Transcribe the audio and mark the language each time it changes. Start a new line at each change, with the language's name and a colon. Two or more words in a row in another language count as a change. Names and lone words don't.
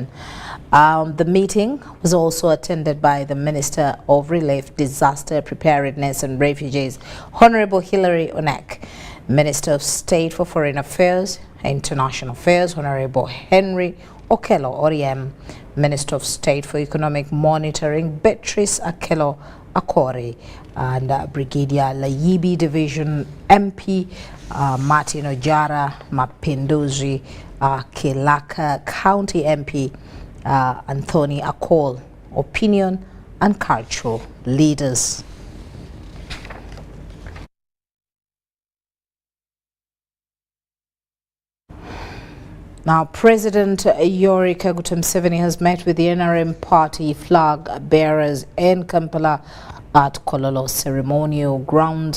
English: The meeting was also attended by the Minister of Relief, Disaster Preparedness and Refugees, Honorable Hilary Onek, Minister of State for Foreign Affairs and International Affairs, Honorable Henry Okello Oriem, Minister of State for Economic Monitoring, Beatrice Akello Akori, and Brigadier Layibi Division MP Martin Ojara Mapinduzi, Kilaka County MP Anthony Akol, opinion and cultural leaders. Now, President Yoweri Kaguta Museveni has met with the NRM party flag bearers in Kampala at Kololo ceremonial grounds.